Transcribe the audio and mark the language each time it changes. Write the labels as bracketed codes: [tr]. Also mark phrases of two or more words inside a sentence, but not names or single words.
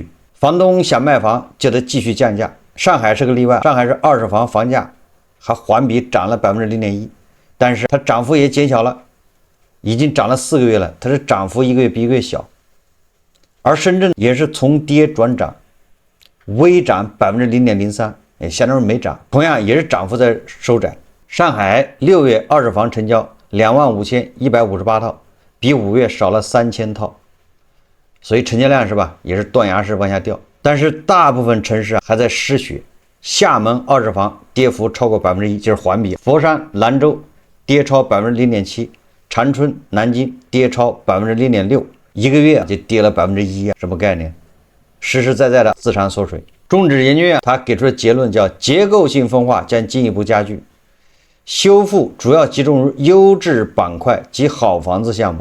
[zh] 房東想賣房就得繼續降價，上海是個例外，上海是二手房房價還環比漲了0.1%，但是它漲幅也減小了，已經漲了4個月了，它是漲幅一個月比一個月小。而深圳也是從跌轉漲，微漲0.03%，相當於沒漲，同樣也是漲幅在收窄。上海6月二手房成交25158套，比5月少了3000套。所以成交量是吧，也是斷崖式往下掉，但是大部分城市還在失血。廈門二手房跌幅超過1%，就是環比。佛山、蘭州跌超0.7%，長春、南京跌超0.6%，一個月就跌了1%，什麼概念？實實在在的自長縮水。中指研究院他給出的結論叫結構性分化將進一步加劇，修復主要集中於優質板塊及好房子項目。